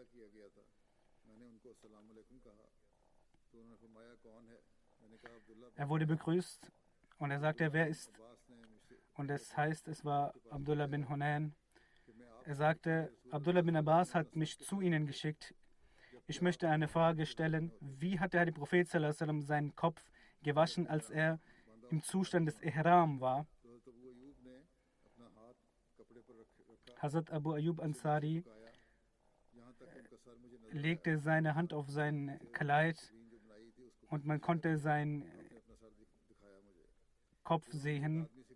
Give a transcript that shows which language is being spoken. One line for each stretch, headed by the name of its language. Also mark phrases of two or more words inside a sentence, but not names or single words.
German: Er wurde begrüßt und er sagte, wer ist? Und es heißt, es war Abdullah bin Hunayn. Er sagte, Abdullah bin Abbas hat mich zu Ihnen geschickt. Ich möchte eine Frage stellen. Wie hat der Heilige Prophet
Arabic: صلى الله عليه وسلم
German: seinen Kopf gewaschen, als er im Zustand des Ihram war? Hazrat Abu Ayyub Ansari legte seine Hand auf sein Kleid und man konnte seinen Kopf sehen.